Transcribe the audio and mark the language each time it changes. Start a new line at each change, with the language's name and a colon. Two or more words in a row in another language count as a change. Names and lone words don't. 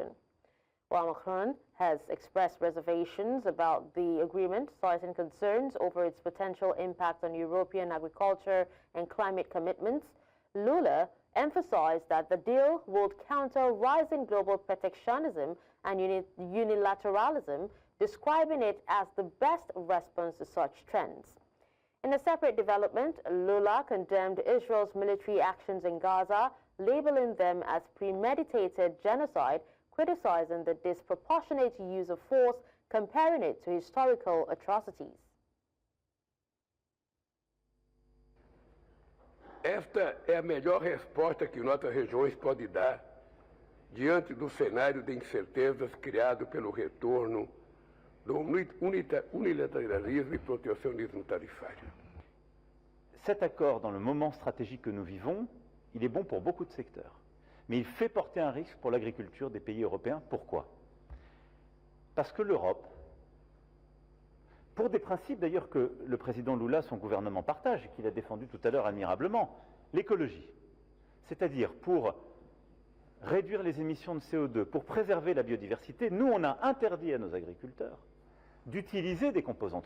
English: While Macron has expressed reservations about the agreement, citing concerns over its potential impact on European agriculture and climate commitments, Lula emphasized that the deal would counter rising global protectionism and unilateralism, describing it as the best response to such trends. In a separate development, Lula condemned Israel's military actions in Gaza, labeling them as premeditated genocide, criticizing the disproportionate use of force, comparing it to historical atrocities.
Portuguese: Esta é a melhor resposta que nossas regiões podem dar diante do cenário de incertezas criado pelo retorno do
French: unilateralisme et protectionnisme tarifaire. Cet accord, dans le moment stratégique que nous vivons, il est bon pour beaucoup de secteurs. Mais il fait porter un risque pour l'agriculture des pays européens. Pourquoi? Parce que l'Europe, pour des principes d'ailleurs que le président Lula, son gouvernement partage, et qu'il a défendu tout à l'heure admirablement, l'écologie, c'est-à-dire pour réduire les émissions de CO2, pour préserver la biodiversité, nous on a interdit à nos agriculteurs d'utiliser des composantes.